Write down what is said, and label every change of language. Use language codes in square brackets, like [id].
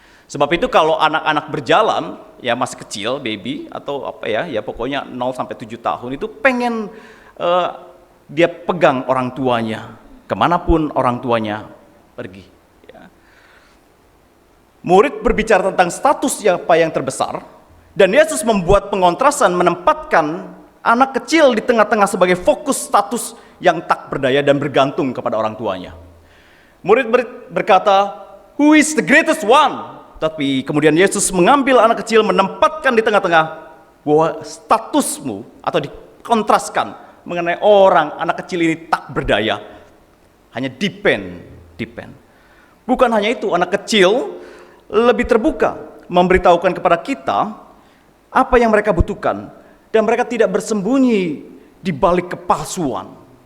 [id] Sebab itu kalau anak-anak berjalan, ya masih kecil, baby, atau apa ya pokoknya 0 sampai 7 tahun itu pengen dia pegang orang tuanya, kemanapun orang tuanya pergi. Ya. Murid berbicara tentang status siapa yang terbesar, dan Yesus membuat pengontrasan, menempatkan anak kecil di tengah-tengah sebagai fokus status yang tak berdaya dan bergantung kepada orang tuanya. Murid-murid berkata, [en] "Who is the greatest one?" [id] Tapi kemudian Yesus mengambil anak kecil, menempatkan di tengah-tengah, bahwa statusmu, atau dikontraskan mengenai anak kecil ini tak berdaya, hanya depend. Bukan hanya itu, anak kecil lebih terbuka, memberitahukan kepada kita apa yang mereka butuhkan, dan mereka tidak bersembunyi di balik kepalsuan.